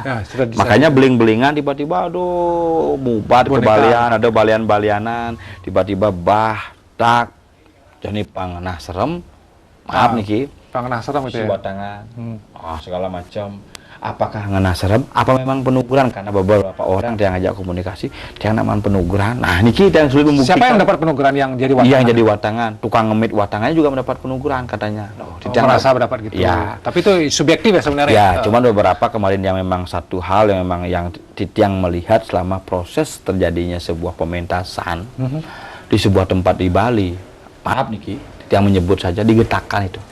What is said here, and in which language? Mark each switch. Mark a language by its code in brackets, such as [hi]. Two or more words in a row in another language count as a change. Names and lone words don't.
[id] Ya, makanya beling-belingan tiba-tiba [ban] aduh mubat kebalian, [id] ada balian-balianan, tiba-tiba tak jadi panganah serem. Maaf nih Ki. [ban] Panganah serem [id] itu ya? Watangan, segala macam. Apakah [ban] ngenah serem? [id] Apa memang penuguran? Karena beberapa orang yang ngajak komunikasi, dia namanya penuguran. Nah, ini kita yang sulit membuktikan. Siapa yang dapat penuguran yang jadi watangan? Yang jadi watangan. Tukang ngemit watangannya juga mendapat penuguran katanya. Merasa mendapat gitu. Ya. Tapi itu subjektif ya sebenarnya. Ya, cuman beberapa kemarin yang memang satu hal yang memang yang Titiang melihat selama proses terjadinya sebuah pementasan di sebuah tempat di Bali. Maaf nih Ki, Titiang menyebut saja digetakan itu.